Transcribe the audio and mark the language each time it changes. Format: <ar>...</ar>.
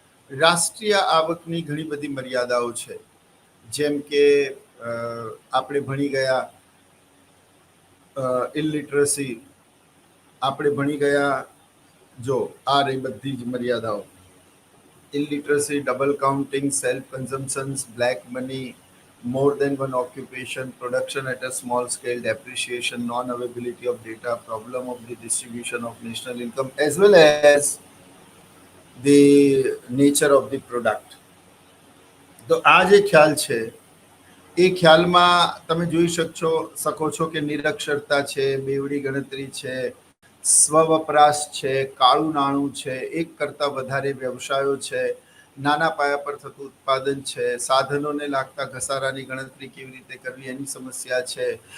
<gu>રાષ્ટ્રીય આવકની ઘણી બધી મર્યાદાઓ છે. જેમ કે આપણે ભણી ગયા ઇલિટરસી, આપણે ભણી ગયા, જો આ રહી બધી જ મર્યાદાઓ. ઇલિટરસી, double counting, self કન્ઝમ્પશન્સ, black money,</gu> <en>more than one occupation, production at a small scale, depreciation, non-availability of data, problem of the distribution of national income, as well as the nature of the product.</en> <gu>તો આ જે ખ્યાલ છે એ ખ્યાલમાં તમે જોઈ શકો છો કે નિરક્ષરતા છે, બેવડી ગણતરી છે, સ્વવપરાશ છે, કાળું નાણું છે, એક કરતાં વધારે વ્યવસાયો છે, નાના પાયા પર થતું ઉત્પાદન છે, સાધનોને લાગતા ઘસારાની ગણતરી કેવી રીતે કરવી એની સમસ્યા છે,</gu>